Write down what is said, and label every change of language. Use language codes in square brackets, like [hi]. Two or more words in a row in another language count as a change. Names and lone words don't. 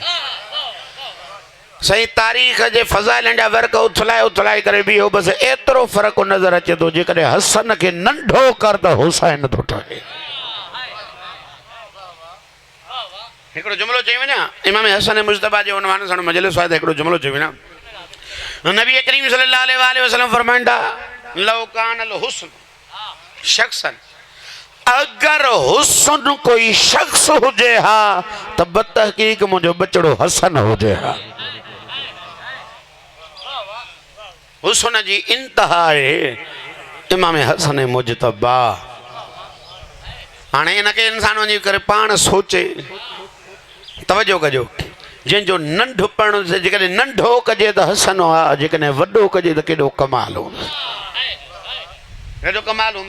[sd] सही तारीख़ जे फ़ज़ाइलनि जा वर्क उथलाए उथलाए करे बि हो बसि एतिरो फ़र्क़ु नज़र अचे थो जेकॾहिं हसन खे नंढो कर त हुसैन थो ठहे। हिकिड़ो जुमिलो चई वञा इमाम हसन मुजतबा जे उनवान सां मजलिस आहे त हिकिड़ो जुमिलो चई वञा। नबी करीम [ar] صلى الله عليه وسلم [sd] फरमाइंदा [ar] لو كان الحسن شخصا, [sd] अगर हुस्न कोई शख्स हुजे हा त बतहकीक मुंहिंजो बचड़ो हसन हुजे हा। हुस्न जी इंतहा है इमाम हसन मुजतबा। हाणे इनके इंसान वञी करे पाण सोचे तवजो कजो जंहिंजो नंढपण जेकॾहिं नंढो कजे त हसन आहे, जेकॾहिं वॾो कजे त केॾो कमाल हूंदो, केॾो कमाल हूंदो।